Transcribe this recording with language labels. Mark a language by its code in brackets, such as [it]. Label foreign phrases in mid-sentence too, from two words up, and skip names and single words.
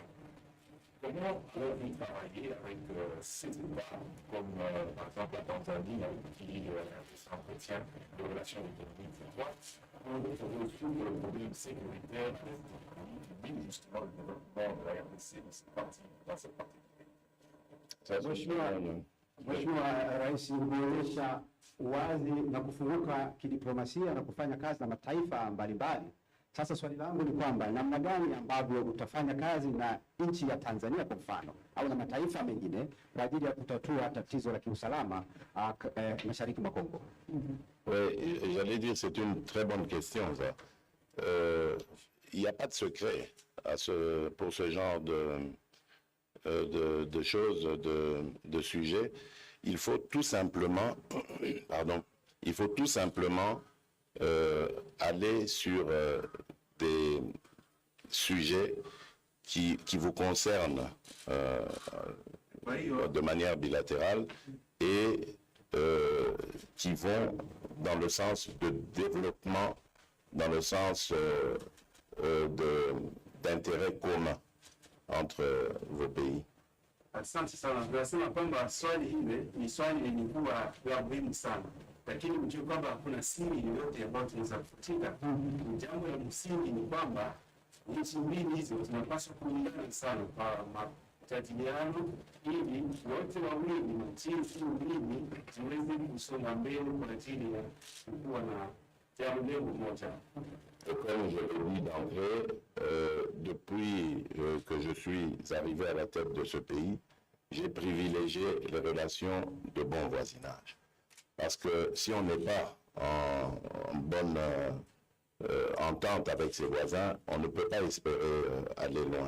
[fr] Comment avez-vous travaillé avec ces États, comme par exemple la Tanzanie, qui s'entretient de relations économiques étroites, pour résoudre le problème sécuritaire qui mine justement le développement de la RDC dans cette partie du pays? [sw] Mheshimiwa Rais, umeonyesha uwazi na kufunguka kidiplomasia na kufanya kazi na mataifa mbalimbali. Sasa swali langu ni kwamba namna gani ambavyo utafanya kazi na nchi ya Tanzania kwa mfano au na mataifa mengine kwa ajili ya kutatua tatizo la kiusalama mashariki mwa Kongo? [fr] Oui, j'allais dire c'est une très bonne question ça. Il n'y a pas de secret pour ce genre de choses, de sujets. il faut tout simplement, aller sur des sujets qui vous concernent de manière bilatérale et qui vont dans le sens de développement, dans le sens d'intérêt commun entre vos pays. [sw] Asante sana. Tunasema kwamba swali hili ni swali lenye kuwa la muhimu sana, lakini mjue kwamba hakuna siri yoyote ambayo tunaweza kufutika. Jambo la msingi ni kwamba nchi mbili hizo zinapaswa kuungana sana kwa majadiliano, ili wote wawili nchi hizo mbili ziweze kusonga mbele kwa ajili ya kuwa na jambo moja. [fr] Et comme je l'ai dit d'entrée, depuis que je suis arrivé à la tête de ce pays, j'ai privilégié les relations de bon voisinage. Parce que si on n'est pas en bonne entente avec ses voisins, on ne peut pas espérer aller loin.